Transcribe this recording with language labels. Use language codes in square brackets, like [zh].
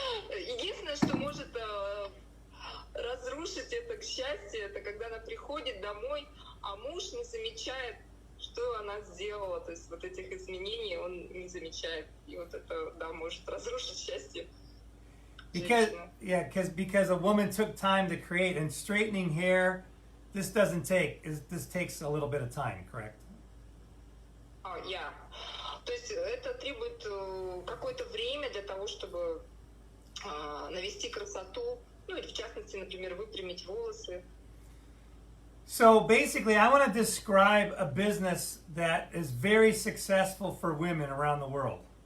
[ru] Единственное, что может разрушить это счастье, это когда она приходит домой, а муж не замечает, что она сделала. То есть вот этих изменений он не замечает. И вот это, да, может разрушить счастье. [en] Because a woman took time to create, and straightening hair, this takes a little bit of time, correct? Yeah. [ru] То есть это требует какое-то время для того, чтобы навести красоту, ну или в частности, например, выпрямить волосы. [en] So basically, I want to describe a business that is very successful for women around the world.